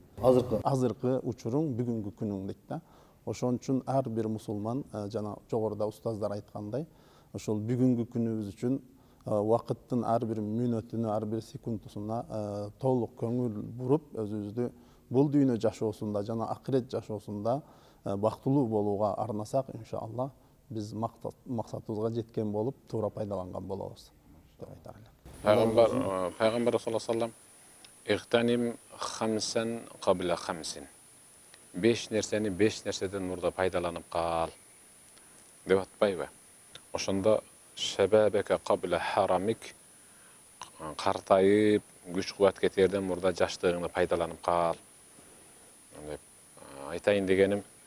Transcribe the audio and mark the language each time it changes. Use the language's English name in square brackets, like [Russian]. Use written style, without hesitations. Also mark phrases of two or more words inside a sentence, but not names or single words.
[Kyrgyz] Азыркы учуруң бүгүнкү күнүң дейт да. Ошон үчүн ар бир мусулман жана жогоруда устаздар айткандай, ошол бүгүнкү күнүбүз үчүн вакыттын ар бир мүнөтүнө, ар бир секундусуна толук көңүл буруп, өзүбүздү бул дүйнө жашоосунда жана акырет жашоосунда бактылуу болууга арнасак, иншалла биз максатыбызга жеткен болуп, туура пайдаланган болобуз деп айтар элем. [Arabic] Пайгамбар صلى الله عليه وسلم اغتنم خمسا قبل خمس. [Kyrgyz] 5 нерсени 5 нерседен мурда пайдаланып кал деп атпайбы? Ошондо [Arabic] شبابك قبل هرمك, [Kyrgyz] картайып, күч кубат кетерден мурда жаштыгыңды пайдаланып кал деп айтайын дегеним.